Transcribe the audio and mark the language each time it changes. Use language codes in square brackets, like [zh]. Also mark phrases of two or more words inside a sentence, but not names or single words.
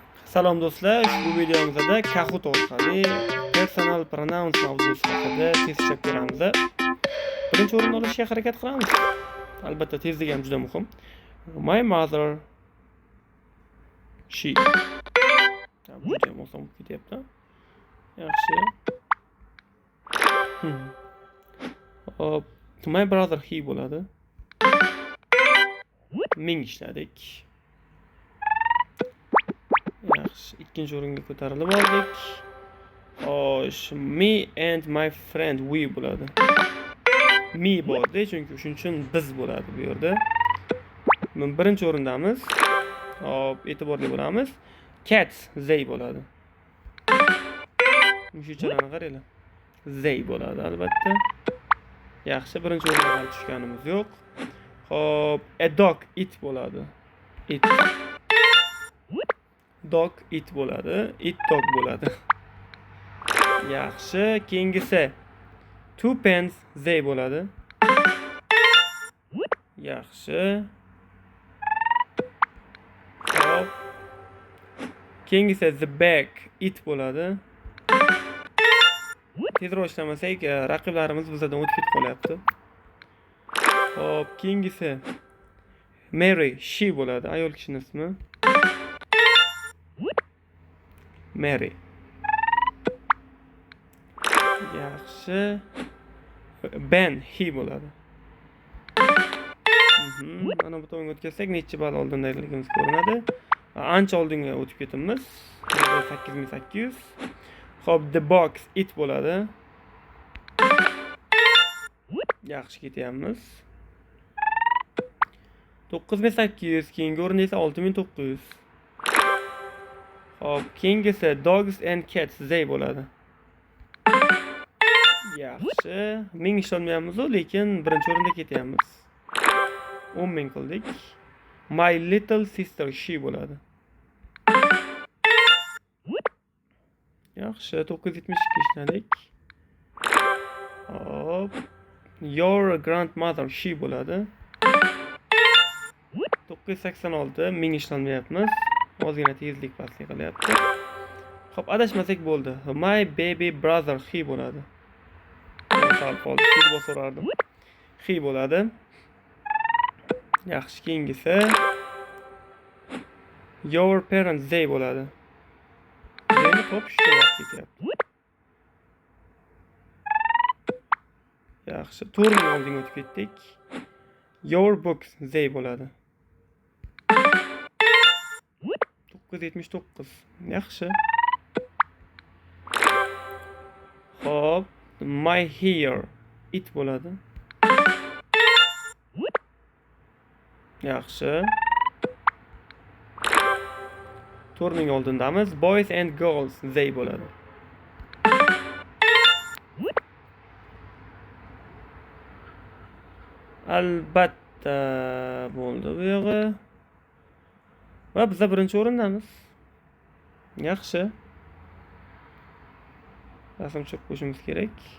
[uz] Salom do'stlar, ushbu videomizda Kahoot orqali personal pronouns mavzusi haqida test chap beramiz. Birinchi o'rinni olishga harakat qilamiz. Albatta tezlik ham juda muhim. [en] My mother, she. [uz] Juda ham oson bo'lib ketyapti. Yaxshi. Hop, [en] my brother he [uz] bo'ladi. Ming ishladik. Yaxshi, ikkinchi o'ringa ko'tarilib oldik. Xo'sh, [en] me and my friend we [uz] bo'ladi. Me bordi, chunki shuning uchun biz bo'ladi bu yerda. Birinchi o'rindamiz. Hop, e'tiborli bo'lamiz. [en] Cats they [uz] bo'ladi. Mushuchalarni qaranglar. They bo'ladi albatta. Yaxshi, birinchi o'ringa hali tushganimiz yo'q. Hop, [en] a dog it [uz] bo'ladi. It. [en] Dog it [uz] bo'ladi. [en] It dog [uz] bo'ladi. Yaxshi, keyingisi [en] two pens they [uz] bo'ladi. Yaxshi. Hop. Keyingisi [en] the bag it [uz] bo'ladi. Tezroq ishlamasak, raqiblarimiz bizdan o'tib ketib qolyapti. Hop, keyingisi [en] Mary she [uz] bo'ladi, ayol kishining ismi. Mary. Yaxshi. [en] Ben he [uz] bo'ladi. Mana bu tomonga o'tkazsak, necha ball oldindaligimiz ko'rinadi. Ancha oldinga o'tib ketamiz. 8800. Hop, [en] the box it [uz] bo'ladi. Yaxshi ketyapmiz. 9800, keyingi o'rinda esa 6900. Hop, keyingisi [en] dogs and cats they [uz] bo'ladi. Yaxshi, ming ishlolmayapmiz-ku, lekin birinchi o'rinda ketyapmiz. 10,000 qildik. [en] My little sister she [uz] bo'ladi. Yaxshi, 972 ishladik. Hop, [en] your grandmother she [uz] bo'ladi. 986, ming ishlolmayapmiz. Ozgina tezlik pastlik qilyapti. Xo'p, adashmasak bo'ldi. [en] My baby brother he [uz] bo'ladi. Sal qoldi, he deb so'rardim. He bo'ladi. Yaxshi, keyingisi [en] your parents they [uz] bo'ladi. Meni topishga vaqt ketyapti. Yaxshi, 4 oldinga o'tib ketdik. [en] Your books they [uz] bo'ladi. 979. Yaxshi. Hop, [en] my hair it [uz] bo'ladi. Yaxshi. 4 oldindamiz. [en] Boys and girls they [uz] bo'ladi. Albatta bo'ldi bu yog'i. Va biz birinchi o'rindamiz. Yaxshi. Rasm chop qo'yishimiz kerak.